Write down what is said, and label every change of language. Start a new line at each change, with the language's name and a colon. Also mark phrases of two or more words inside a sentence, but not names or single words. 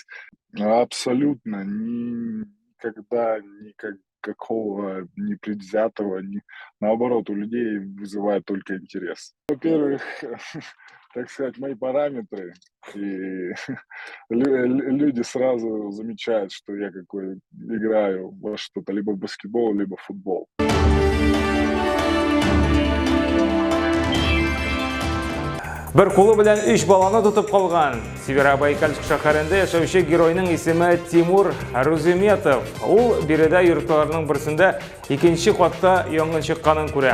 Russian: Абсолютно никогда никакого непредвзятого, наоборот, у людей вызывает только интерес. Во-первых, так сказать, мои параметры, и люди сразу замечают, что я играю во что-то, либо в баскетбол, либо в футбол.
Tatar: Бер кулы белән 3 баланы тотып калган Северобайкальск шәһәрендә яшәүче геройның исеме Тимур Руземетов. Ул биредә йортларының берсендә икенче катта янгын чыкканын күрә.